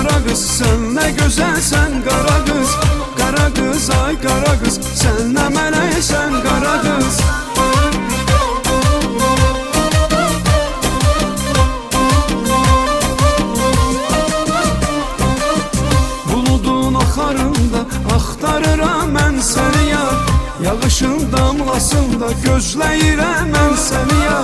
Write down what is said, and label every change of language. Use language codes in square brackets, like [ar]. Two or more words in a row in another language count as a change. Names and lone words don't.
[tr] kız, sen ne güzelsen kara kız. Kara kız, ay kara kız, sen ne meleksen kara kız. [az] Buludun axarında axtarıram mən səni yar. Yağışın damlasında gözləyirəm mən səni yar.